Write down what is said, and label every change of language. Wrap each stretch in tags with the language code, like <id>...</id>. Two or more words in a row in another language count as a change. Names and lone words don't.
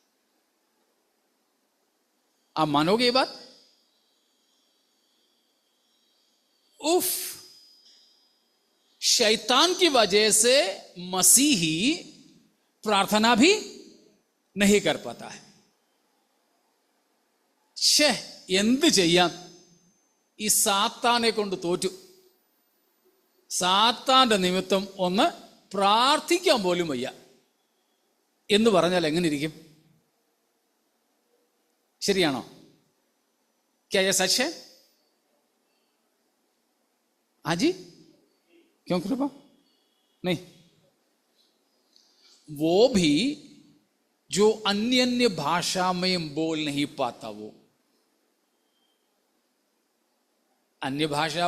<hi>आप मानोगे ये बात? उफ, शैतान की वजह से मसीही प्रार्थना भी नहीं कर पाता है।</hi> <ml>എന്ത് ചെയ്യാൻ? ഈ സാത്താനെ കൊണ്ട് തോറ്റു. സാത്താന്റെ നിമിത്തം ഒന്ന് പ്രാർത്ഥിക്കാൻ പോലും വയ്യ എന്ന് പറഞ്ഞാൽ എങ്ങനെ ഇരിക്കും? ശരിയാണോ?</ml> <hi>क्या ये सच है? हाँ जी, क्यों कृपा? नहीं, वो भी जो अन्य अन्य भाषा में बोल नहीं पाता, वो अन्य भाषा</hi>